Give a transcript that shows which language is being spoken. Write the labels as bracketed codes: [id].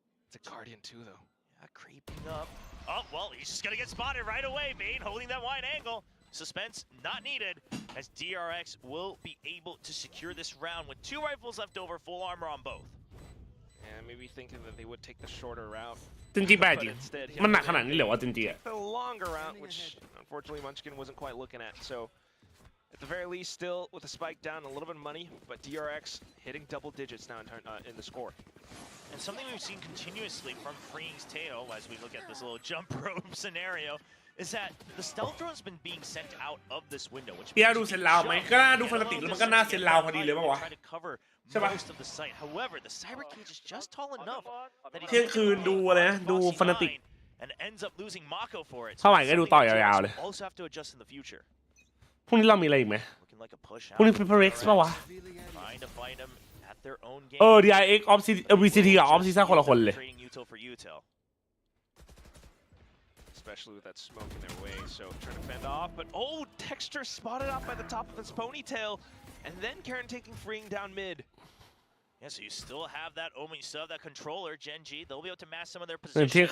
[en] It's a Guardian, too, though. Yeah, creeping up. Oh, well, he's just gonna get spotted right away. Bane holding that wide angle. Suspense not needed, as DRX will be able to secure this round with 2 rifles left over, full armor on both. And maybe thinking that they would take the shorter route. [th] จริงๆแปลกจริงมันหนักขนาดนี้เหรอวะจริงๆอะ [en] The longer route, which unfortunately Munchkin wasn't quite looking at. So, at the very least, still with the spike down, a little bit of money, but DRX hitting double digits now in the score. And something we've seen continuously from Freeing's tail as we look at this little jump rope scenario is that the stealth drone's been being sent out of this window, which [th] พี่ดูเซนลาวไหมก็น่าดูฟนาติกแล้วมันก็น่าเซนลาวพอดีเลยป่ะวะ [en] try to cover most of the site. However, the cyber cage is just tall enough that [th] เที่ยงคืนดูอะไรนะดูฟนาติก [en] and ends up losing Mako for it. [th] เท่าไหร่ก็ดูต่อยาวๆเลย [en] Also have to adjust in the future. [th] พรุ่งนี้เรามีอะไรอีกไหม [en] Looking like a push [th] พรุ่งนี้ [en] out. [th] Preparex ป่ะวะ [en] Trying to find him at their own game. [th] DRX Off VCT กับ Off Season คนละคนเลย [en] Trading util for util. Especially with that smoke in their way, so trying to fend off, but oh, Texture spotted out by the top of his ponytail, and then Karen taking Freeing down mid. Yeah, so you still have that Omen, you still have that controller, GENG, they'll be able to mass some of their [th] เที่ยง [en] position.